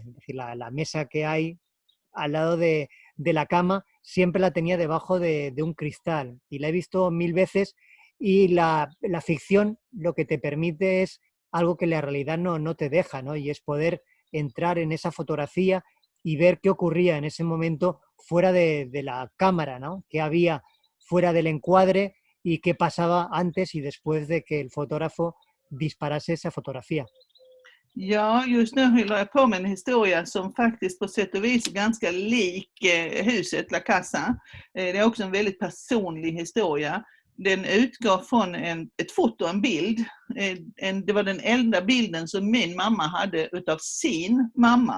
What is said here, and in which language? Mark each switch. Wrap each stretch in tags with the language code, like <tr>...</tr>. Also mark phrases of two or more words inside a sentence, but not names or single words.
<es>Es decir, la mesa que hay al lado de la cama siempre la tenía debajo de un cristal y la he visto 1000 veces y la ficción lo que te permite es algo que la realidad no te deja, ¿no? Y es poder entrar en esa fotografía y ver qué ocurría en ese momento fuera de la cámara, ¿no? Qué había fuera del encuadre y qué pasaba antes y después de que el fotógrafo disparase esa fotografía.</es> <sv>Ja, just nu håller jag på med en historia som faktiskt på sätt och vis är ganska lik huset La Casa. Det är också en väldigt personlig historia. Den utgår från ett foto, en bild. Det var den enda bilden som min mamma hade utav sin mamma.</sv>